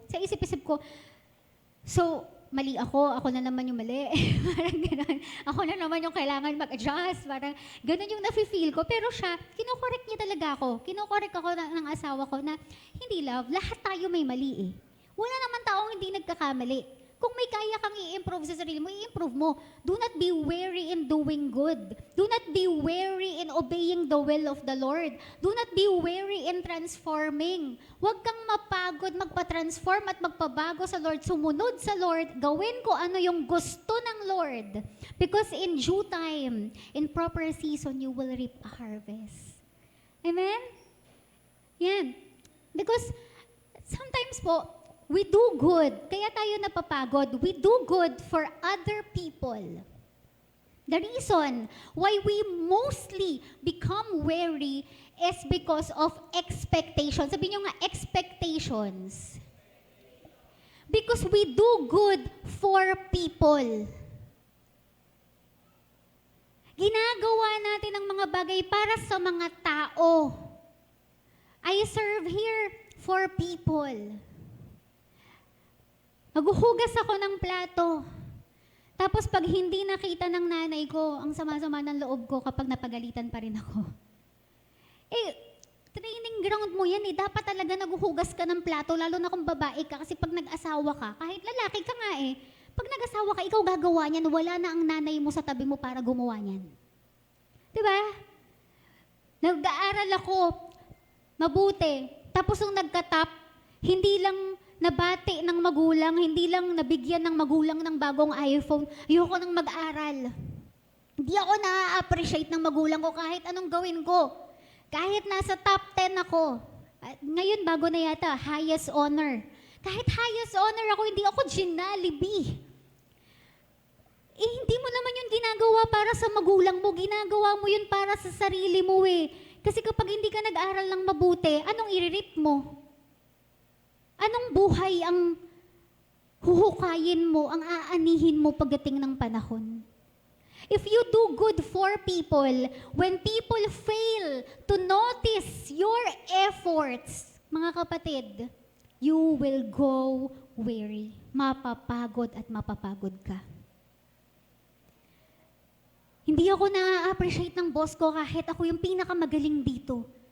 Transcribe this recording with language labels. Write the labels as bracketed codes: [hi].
[tl] Sa isip-isip ko, so, mali ako na naman yung mali. Parang gano'n. Ako na naman yung kailangan mag-adjust. Parang gano'n yung nafe-feel ko. Pero siya, kinokorek niya talaga ako. Kinokorek ako ng asawa ko na, hindi love, lahat tayo may mali eh. Wala naman taong hindi nagkakamali. Kung may kaya kang i-improve sa sarili mo, i-improve mo. [en] Do not be weary in doing good. Do not be weary in obeying the will of the Lord. Do not be weary in transforming. [tl] Huwag kang mapagod, magpa-transform at magpabago sa Lord. Sumunod sa Lord. Gawin ko ano yung gusto ng Lord. [en] Because in due time, in proper season, you will reap a harvest. Amen? Yan. Because sometimes po, we do good. [tl] Kaya tayo napapagod. [en] We do good for other people. The reason why we mostly become weary is because of expectations. [tl] Sabi nyo nga, [en] expectations. Because we do good for people. [tl] Ginagawa natin ang mga bagay para sa mga tao. [en] I serve here for people. [tl] Maghuhugas ako ng plato. Tapos pag hindi nakita ng nanay ko, ang sama-sama ng loob ko kapag napagalitan pa rin ako. Eh, training ground mo yan eh. Dapat talaga naghuhugas ka ng plato, lalo na kung babae ka. Kasi pag nag-asawa ka, kahit lalaki ka nga eh, pag nag-asawa ka, ikaw gagawa niyan, wala na ang nanay mo sa tabi mo para gumawa niyan. Diba? Nag-aaral ako, mabuti. Tapos nung nagka-top, hindi lang nabati ng magulang, hindi lang nabigyan ng magulang ng bagong iPhone, ayoko nang mag-aral. Hindi ako na-appreciate ng magulang ko kahit anong gawin ko. Kahit nasa top 10 ako. At ngayon, bago na yata, highest honor. Kahit highest honor ako, hindi ako Jollibee. Eh, hindi mo naman yun ginagawa para sa magulang mo. Ginagawa mo yun para sa sarili mo eh. Kasi kapag hindi ka nag-aral ng mabuti, anong i-reap mo? Anong buhay ang huhukayin mo, ang aanihin mo pagdating ng panahon? [en] If you do good for people, when people fail to notice your efforts, [tl] mga kapatid, [en] you will go weary. [tl] Mapapagod at mapapagod ka. Hindi ako na-appreciate ng boss ko kahit ako yung pinakamagaling dito.